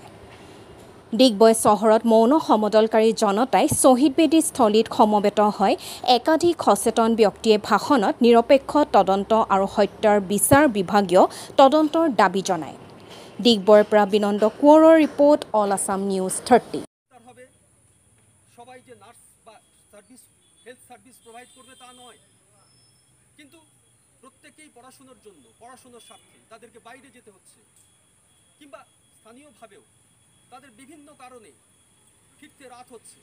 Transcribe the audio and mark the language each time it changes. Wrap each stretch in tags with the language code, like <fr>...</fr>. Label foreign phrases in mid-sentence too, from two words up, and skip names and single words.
<as>ডিগবৈ চহৰত মৌন সমদলকাৰী জনতাই শ্বহীদ বেদী স্থলীত সমবেত হয় একাধিক সচেতন ব্যক্তিয়ে ভাষণত নিৰপেক্ষ তদন্ত আৰু হত্যাৰ বিচাৰ বিভাগীয় তদন্তৰ দাবী জনায়। ডিগবৈৰ পৰা বিনন্দ কোঁৱৰৰ ৰিপৰ্ট, অল আছাম নিউজ 30।</as> <bn>সবাই যে নার্স বা সার্ভিস হেলথ সার্ভিস প্রোভাইড করবে তা নয়, কিন্তু প্রত্যেকেই পড়াশোনার জন্য পড়াশোনার স্বার্থে তাদেরকে বাইরে যেতে হচ্ছে, কিংবা স্থানীয়ভাবেও তাদের বিভিন্ন কারণে ফিরতে রাত হচ্ছে।</bn>